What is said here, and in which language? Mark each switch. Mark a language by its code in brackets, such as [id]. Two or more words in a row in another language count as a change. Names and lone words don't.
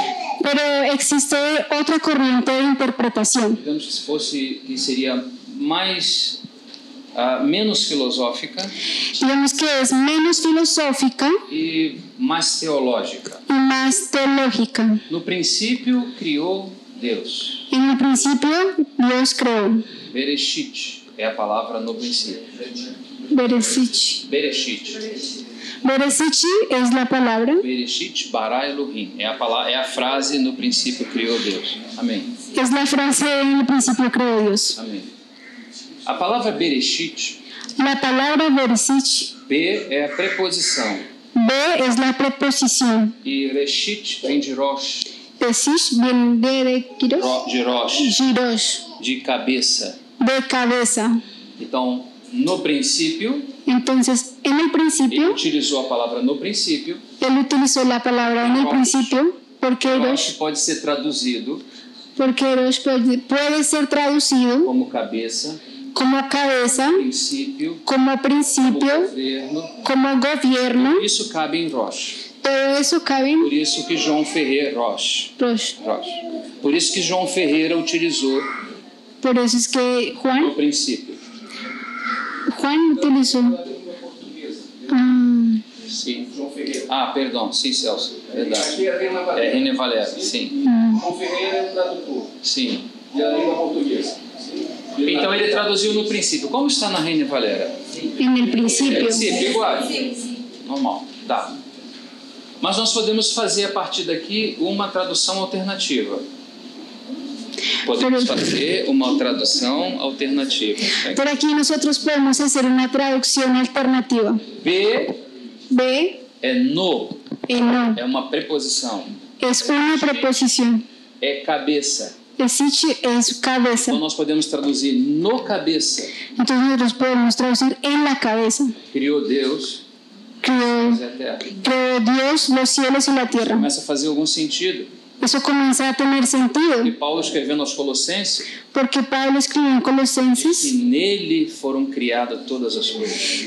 [es] Pero existe otra corriente de interpretación. [pt] Digamos que seria mais menos filosófica [es] Digamos que es menos filosófica [pt] e mais teológica. [es] y más teológica. [pt] No princípio criou Deus. [es] En el principio Dios creó. [pt] Bereshit é a palavra no princípio. Bereshit. Bereshit. [es] Bereshit es la palabra. [he] Bereshit bara Elohim. [pt] É a frase no princípio criou Deus. Amém. [es] Es la frase en el principio creó Dios. [pt] Amém. A palavra Bereshit, [es] La palabra Bereshit, [pt] B é a preposição [es] B es la preposición. [pt] e Reshit vem de Rosh, [es] Bereshit viene de Giros. [pt] de Rosh, [es] Giros, [pt] de cabeça. [es] de cabeza. [pt] Então, no princípio, [es] Entonces, en el [pt] ele [es] principio, [pt] utilizou a palavra no princípio. [es] él utilizó la palabra en el principio, porque [pt] Rosh [es] Eros [pt] pode ser traduzido [es] puede ser traducido [pt] como cabeça, [es] como cabeza, [pt] princípio, [es] como como principio, [pt] governo. [es] como gobierno. [pt] Isso cabe em Rosh. [es] Todo eso cabe [pt] Por [es] en [pt] isso que João Ferreira, Rosh. Rosh. Por isso que João Ferreira utilizou [es] Por eso es que [pt] no princípio. [es] Juan utilizó. [pt] Sim. Perdão. Sim, Celso. Verdade. É René Valera. Sim. João Ferreira é o tradutor Sim. da língua portuguesa. Então ele traduziu no princípio. Como está na René Valera? [es] En el principio. [pt] Princípio, igual. Normal. Tá. Mas nós podemos fazer a partir daqui uma tradução alternativa. Podemos fazer uma tradução alternativa. [es] Por aquí nosotros podemos hacer una traducción alternativa. [pt] B [es] B, [pt] é no, [es] no, [pt] é uma preposição. [es] es una preposición. [pt] É cabeça. [es] Bereshit es cabeza. [pt] Então nós podemos traduzir no cabeça. [es] Entonces nosotros podemos traducir en la cabeza. [pt] Criou Deus [es] Creó, [pt] e a terra. [es] creó Dios los cielos y la tierra. [pt] Começa a fazer algum sentido. [es] Eso comienza a tener sentido, [pt] E Paulo escrevendo aos Colossenses, [es] porque Pablo escribió en que Colosenses, [pt] nele foram criadas todas as coisas.